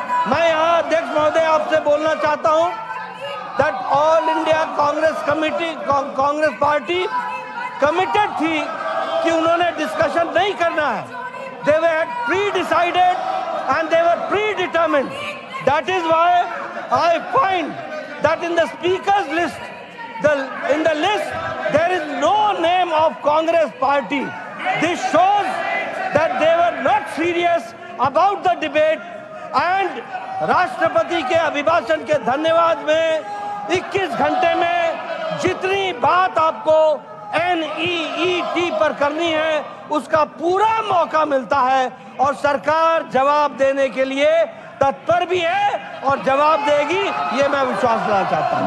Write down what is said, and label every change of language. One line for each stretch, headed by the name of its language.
Hindi: मैं यहाँ अध्यक्ष महोदय आपसे बोलना चाहता हूँ that all India Congress committee, Congress party committed थी कि उन्होंने डिस्कशन नहीं करना है।
English: They were pre-decided and they were predetermined That is why I find that in the speaker's list, in the list, there is no name of Congress party. This shows that they were not serious about the debate.
Hindi: And राष्ट्रपति के अभिभाषण के धन्यवाद में 21 घंटे में जितनी बात आपको NEET पर करनी है उसका पूरा मौका मिलता है और सरकार जवाब देने के लिए तत्पर भी है और जवाब देगी, ये मैं विश्वास दिलाना चाहता हूं।